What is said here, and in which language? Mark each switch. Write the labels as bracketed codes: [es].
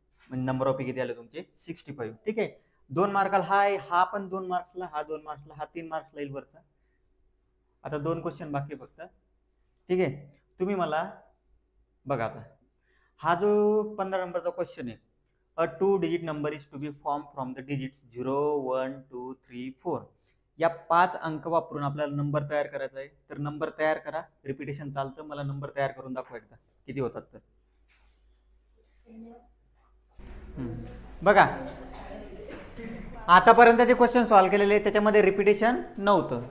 [mr] म्हणजे number of ए किती आले तुमचे? 65. ठीक आहे. 2 मार्काला हा आहे, हा पण 2 मार्क्सला, हा 2 मार्क्सला, हा 3 मार्क्सला येईल वरचा. आता 2 क्वेश्चन बाकी फक्त. ठीक आहे. तुम्ही मला बघा, आता हा जो 15 नंबरचा क्वेश्चन आहे. [en] A 2-digit number is to be formed from the digits 0, 1, 2, 3, 4. [mr] या 5 अंक वापरून आपल्याला नंबर तयार करायचा आहे. तर नंबर तयार करा. रिपिटेशन चालतं. मला नंबर तयार करून दाखवा एकदा किती होतात तर. बघा, आतापर्यंतचे क्वेश्चन सॉल्व्ह केलेले त्याच्यामध्ये रिपिटेशन नव्हतं.